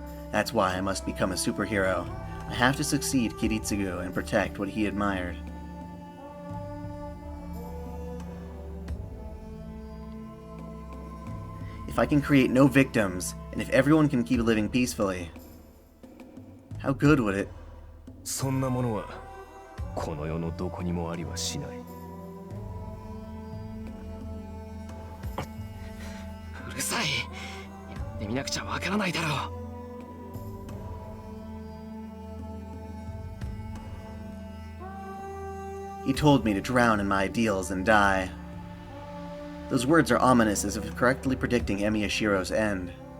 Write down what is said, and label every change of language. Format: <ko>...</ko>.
<en>That's why I must become a superhero. I have to succeed Kiritsugu and protect what he admired. If I can create no victims, and if everyone can keep living peacefully, how good would it?</en> <ja>そんなものはこの世のどこにもありはしない。うるさい。やってみなくちゃわからないだろう。</ja> <en>He told me to drown in my ideals and die. Those words are ominous as if correctly predicting Miyashiro's end.</en>